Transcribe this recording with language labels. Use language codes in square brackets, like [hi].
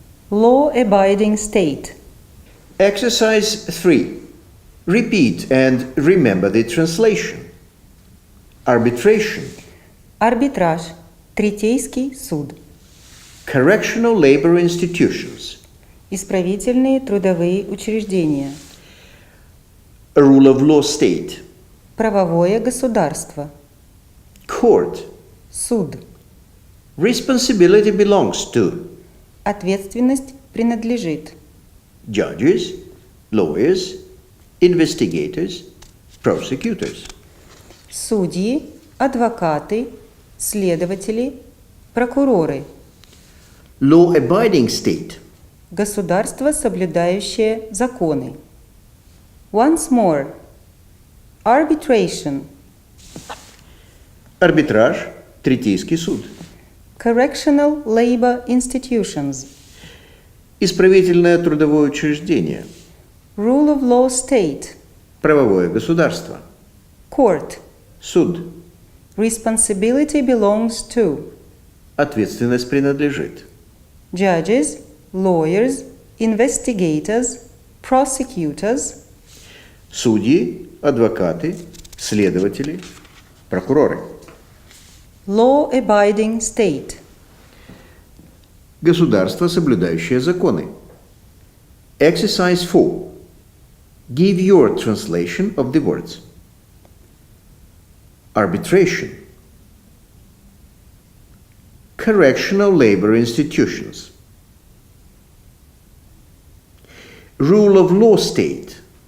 [en] Law-abiding state. Exercise 3. Repeat and remember the translation. Arbitration. [ru] Арбитраж. Третейский суд. [en] Correctional labor institutions. [ru] Исправительные трудовые учреждения. [en] A rule of law state. [ru] Правовое государство. [en] Court. [ru] Суд. [en] Responsibility belongs to [ru] Ответственность принадлежит [en] judges, lawyers, investigators, prosecutors. [ru] судьи, адвокаты, следователи, прокуроры. [en] Law-abiding state. [ru] Государство, соблюдающее законы. [en] Once more. Arbitration. [ru] Арбитраж. Третейский суд. [en] Correctional labor institutions. [ru] Исправительное трудовое учреждение. [en] Rule of law state. [ru] Правовое государство. [en] Court. [ru] Суд. [en] Responsibility belongs to [ru] Ответственность принадлежит. [en] judges, lawyers, investigators, prosecutors. [ru] Судьи, адвокаты, следователи, прокуроры. [en] Law-abiding state. [ru] Государство, соблюдающее законы. [en] Exercise 4. Give your translation of the words. Arbitration. Correctional labor institutions. Rule of law state.